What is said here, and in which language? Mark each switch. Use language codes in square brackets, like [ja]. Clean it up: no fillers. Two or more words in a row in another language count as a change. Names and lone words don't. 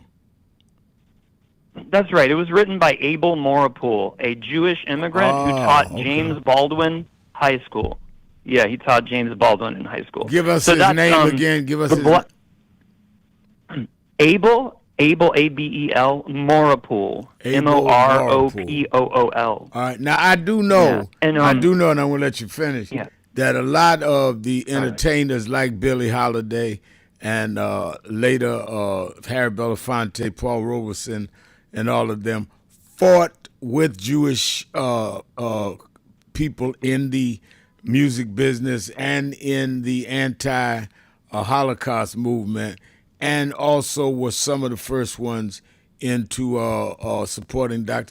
[en] That's right. It was written by Abel Morapool, a Jewish immigrant who taught James Baldwin High School. Yeah, he taught James Baldwin in high school. Give us his name again. Give us his Abel, A-B-E-L, Morapool, M-O-R-O-P-O-O-L. All right. Now, I do know, Yeah. And, and I'm going to let you finish, Yeah. that a lot of the entertainers like Billie Holiday and later Harry Belafonte, Paul Robeson, and all of them fought with Jewish people in the music business and in the anti-Holocaust movement, and also were some of the first ones into supporting Dr.